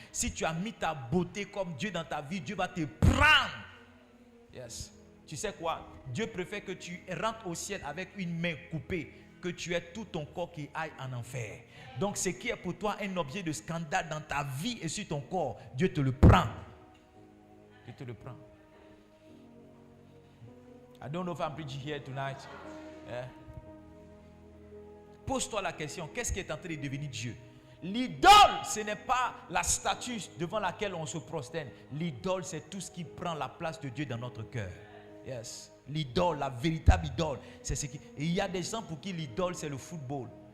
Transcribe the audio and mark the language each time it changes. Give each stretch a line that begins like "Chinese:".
French: Si tu as mis ta beauté comme Dieu dans ta vie, Dieu va te prendre. Yes. Tu sais quoi? Dieu préfère que tu rentres au ciel avec une main coupée que tu aies tout ton corps qui aille en enfer. Donc ce qui est pour toi un objet de scandale dans ta vie et sur ton corps, Dieu te le prend. Dieu te le prend.
English: I don't know if I'm preaching here tonight.
French: Pose-toi la question, qu'est-ce qui est en train de devenir Dieu? L'idole, ce n'est pas la statue devant laquelle on se prosterne. L'idole, c'est tout ce qui prend la place de Dieu dans notre cœur. Yes. L'idole, la véritable idole, c'est ce qui... Et il y a des gens pour qui l'idole, c'est le football.